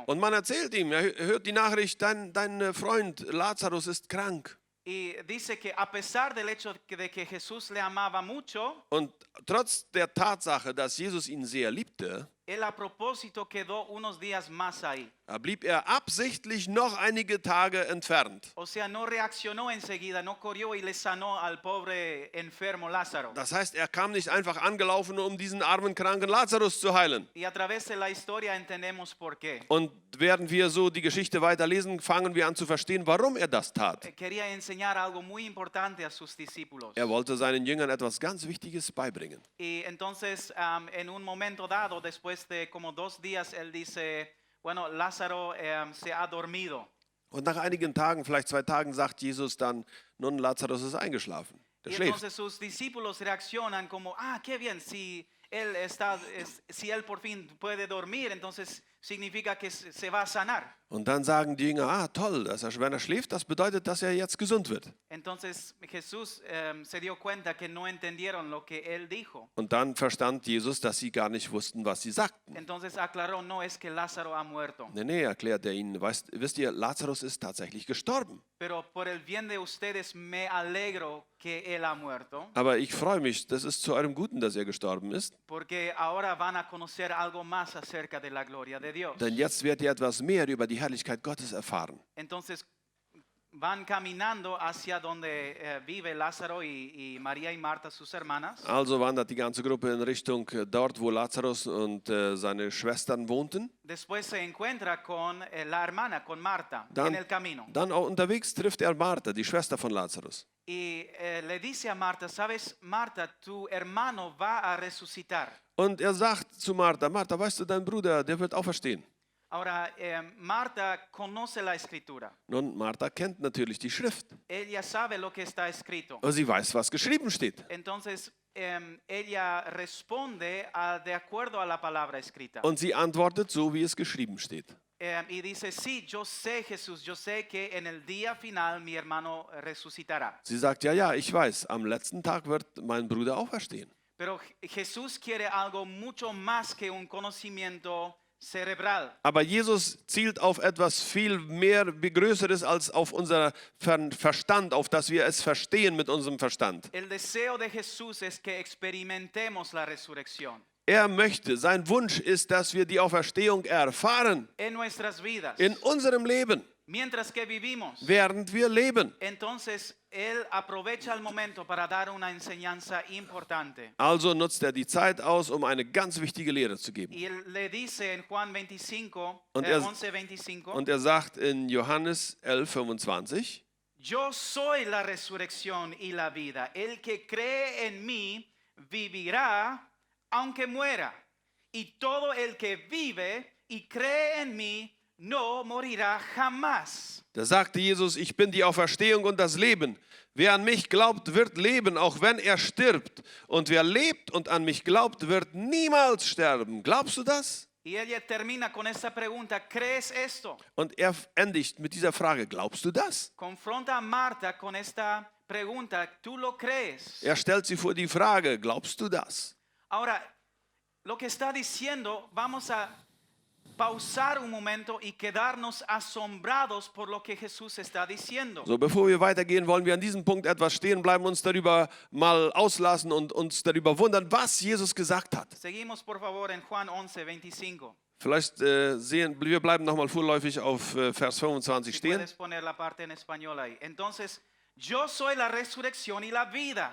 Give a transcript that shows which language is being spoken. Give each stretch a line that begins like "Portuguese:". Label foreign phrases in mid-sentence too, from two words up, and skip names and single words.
German: Und man erzählt ihm, er hört die Nachricht, dein Freund Lazarus ist krank.
Spanish: Y dice que a pesar del hecho de que Jesús le amaba mucho,
German: Und trotz der Tatsache, dass Jesus ihn sehr liebte,
Spanish: él a propósito quedó unos días más ahí.
German: blieb er absichtlich noch einige Tage entfernt.
Spanish: O sea, no reaccionó enseguida, no corrió y le sanó al pobre enfermo Lázaro.
German: Das heißt, er kam nicht einfach angelaufen, um diesen armen, kranken Lazarus zu heilen.
Spanish: Y a través de la historia entendemos por qué.
German: Und während wir so die Geschichte weiterlesen, fangen wir an zu verstehen, warum er das tat.
Spanish: Quería enseñar algo muy importante a sus discípulos.
German: Er wollte seinen Jüngern etwas ganz Wichtiges beibringen.
Spanish: Y entonces, en un momento dado, después de como 2 días, él dice, bueno, Lázaro se ha dormido.
German: Und nach einigen Tagen, vielleicht 2 Tagen, sagt Jesus dann, nun, Lazarus ist eingeschlafen. Der
Spanish: Y
German: schläft.
Spanish: entonces sus discípulos reaccionan como, qué bien, si él por fin puede dormir, entonces significa que se va a sanar.
German: Und dann sagen die Jünger, toll, wenn er schläft, das bedeutet, dass er jetzt gesund wird.
Spanish: Entonces Jesús se dio cuenta que no entendieron lo que él dijo.
German: Und dann verstand Jesus, dass sie gar nicht wussten, was sie sagten.
Spanish: Entonces aclaró, no es que Lázaro ha muerto,
German: Nee, erklärt er ihnen, wisst ihr, Lazarus ist tatsächlich gestorben.
Spanish: pero por el bien de ustedes me alegro que él ha muerto,
German: Aber ich freue mich, das ist zu eurem Guten, dass er gestorben ist.
Spanish: porque ahora van a conocer algo más acerca de la gloria de Dios.
German: Denn jetzt werdet ihr etwas mehr über die Herrlichkeit Gottes erfahren.
Spanish: Entonces van caminando hacia donde vive Lázaro y María y Marta, sus hermanas.
German: Also wandert die ganze Gruppe in Richtung dort, wo Lazarus und seine Schwestern wohnten.
Spanish: Después se encuentra con la hermana, con Marta, en el camino.
German: Dann auch unterwegs trifft er Martha, die Schwester von Lazarus.
Spanish: Y le dice a Marta, sabes, Marta, tu hermano va a resucitar.
German: Und er sagt zu Martha, Martha, weißt du, dein Bruder, der wird auferstehen.
Spanish: Ahora, Marta conoce la escritura.
German: Nun, Martha kennt natürlich die Schrift.
Spanish: Ella sabe lo que está escrito.
German: Und sie weiß, was geschrieben steht.
Spanish: Entonces, ella responde de acuerdo a la palabra escrita.
German: Und sie antwortet so, wie es geschrieben steht.
Spanish: Y dice, sí, yo sé, Jesús, yo sé que en el día final mi hermano resucitará.
German: Sie sagt, ja, ich weiß, am letzten Tag wird mein Bruder auferstehen.
Spanish: Pero Jesús quiere algo mucho más que un conocimiento cerebral.
German: Aber Jesus zielt auf etwas viel mehr Größeres als auf unser Verstand, auf das wir es verstehen mit unserem Verstand.
Spanish: El deseo de Jesús es que experimentemos la resurrección
German: Er möchte, sein Wunsch ist, dass wir die Auferstehung erfahren
Spanish: en nuestras vidas,
German: in unserem Leben,
Spanish: mientras que vivimos.
German: während wir leben.
Spanish: Entonces, Él aprovecha el momento para dar una enseñanza importante.
German: Also nutzt er die Zeit aus, um eine ganz wichtige Lehre zu geben.
Spanish: Y Él le dice en Juan 25,
German: Und 11:25, Und er sagt in Johannes 11,25,
Spanish: yo soy la resurrección y la vida. El que cree en mí vivirá aunque muera. Y todo el que vive y cree en mí no morirá jamás.
German: da sagte Jesus, ich bin die Auferstehung und das Leben. Wer an mich glaubt, wird leben, auch wenn er stirbt. Und wer lebt und an mich glaubt, wird niemals sterben. Glaubst du das?
Spanish: Y ella termina con esta pregunta, ¿crees esto?
German: Und er endigt mit dieser Frage, glaubst du das?
Spanish: Confronta a Marta con esta pregunta, ¿tú lo crees?
German: Er stellt sie vor die Frage, glaubst du das?
Spanish: Ahora, lo que está diciendo, vamos a pausar un momento y quedarnos asombrados por lo que Jesús está diciendo.
German: So, bevor wir weitergehen, wollen wir an diesem Punkt etwas stehen bleiben, uns darüber mal auslassen und uns darüber wundern, was Jesus gesagt hat.
Spanish: Seguimos por favor en Juan 11:25.
German: Vielleicht wir bleiben nochmal vorläufig auf Vers 25
Spanish: Si
German: stehen.
Spanish: puedes poner la parte en español ahí. Entonces, yo soy la resurrección y la vida.